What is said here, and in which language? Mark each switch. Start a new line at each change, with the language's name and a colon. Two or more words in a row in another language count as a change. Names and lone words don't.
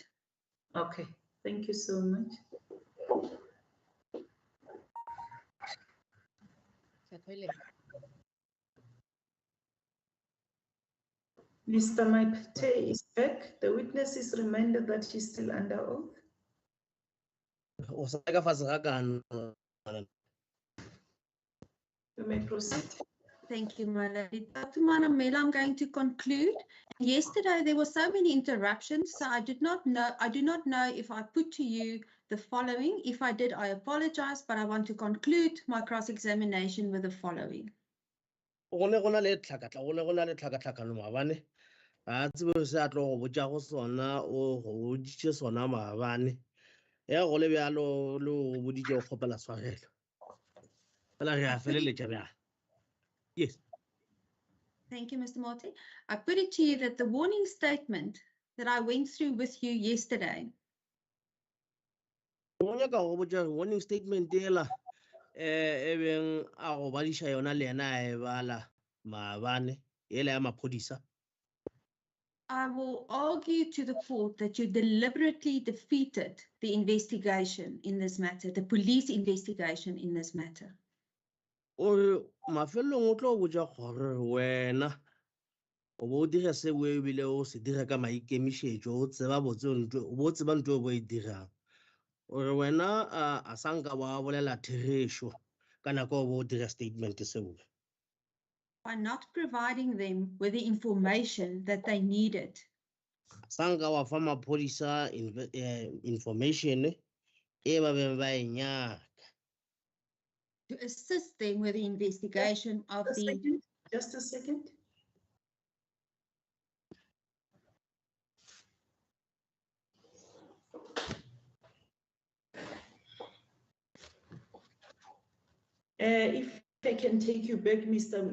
English: Okay, thank you so much. Mr. Maipate is back. The witness is reminded that she's still under oath.
Northern Sotho: O sa ka fatshe ga kana.
English: You may proceed. Thank you, my lady. Dr. Manamela, I'm going to conclude. Yesterday there were so many interruptions, so I do not know if I put to you the following. If I did, I apologize, but I want to conclude my cross-examination with the following.
Northern Sotho: Go ne go na le tlhakatlhakano maabane. A tsebe se a tlo go botša go sona o go boditše sona maabane. Ya go le bjalo le go boditše go kgopela tshwarelo. Fela re a feleletša bjang.
English: Yes. Thank you, Mr. Marty. I put it to you that the warning statement that I went through with you yesterday,
Northern Sotho: Go nyaka go botša
English: warning statement
Northern Sotho: ela e beng a go badiša yona le yena a e bala maabane ela ya maphodisa.
English: I will argue to the court that you deliberately defeated the investigation in this matter, the police investigation in this matter.
Northern Sotho: O mafelong o tlo botša gore wena o bo dira se o ebile o se dira ka maikemišetšo o tseba ntho o bo e dirang. Ore wena a sanka wa bolela therešo ka nako o bo dira statement seo.
English: By not providing them with the information that they needed.
Northern Sotho: Sanka wa fa maphodisa information e ba beng ba e nyaka.
English: To assist them with the investigation of the... Just a second. If I can take you back, Mr.